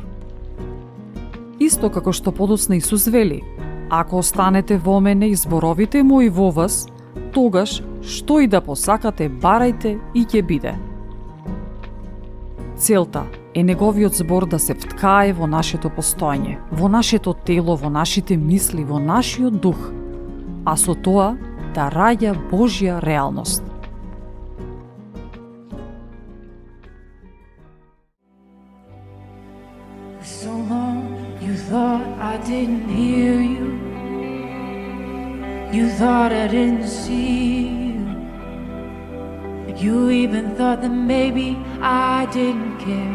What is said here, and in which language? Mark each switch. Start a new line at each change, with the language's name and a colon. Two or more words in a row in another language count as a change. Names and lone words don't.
Macedonian: Исто како што подоцна Исус вели: ако останете во мене и зборовите мои во вас, тогаш што и да посакате, барајте и ќе биде. Целта е неговиот збор да се вткае во нашето постоење, во нашето тело, во нашите мисли, во нашиот дух, а со тоа да раѓа Божја реалност.
English: So long you thought I didn't hear you. You thought I didn't see you. You even thought that maybe I didn't care.